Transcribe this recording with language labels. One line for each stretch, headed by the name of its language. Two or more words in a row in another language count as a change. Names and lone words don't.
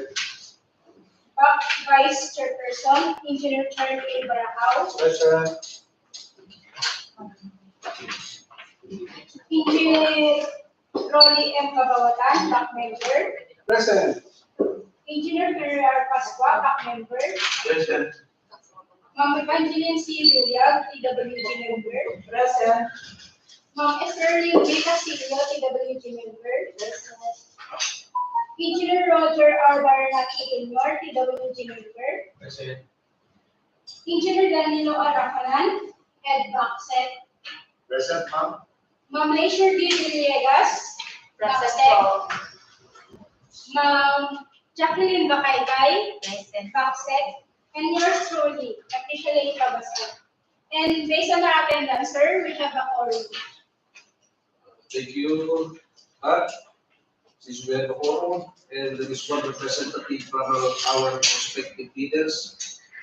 English: back vice chairperson, Engineer Charlie A. Baracao, Present. Engineer Rolly M. Kabawatan, back member, Present. Engineer Ferrer Pasqua, back member, Present. Ma'am Evangeline C. Villar, TWG member, Present. Ma'am Esterling B. Castillo, TWG member, Engineer Roger R. Baranaki Jr., TWG member, Present. Engineer Danilo Aracanan, Ed Baxet, Present, ma'am. Ma'am Leisure D. Villegas, Baxet, Ma'am Jacqueline Bakaygay, Baxet, and yours truly, officially Kabasa. And based on our attendance, sir, we have a quorum. Thank you. Since we have a forum, and there is one representative from our respective leaders.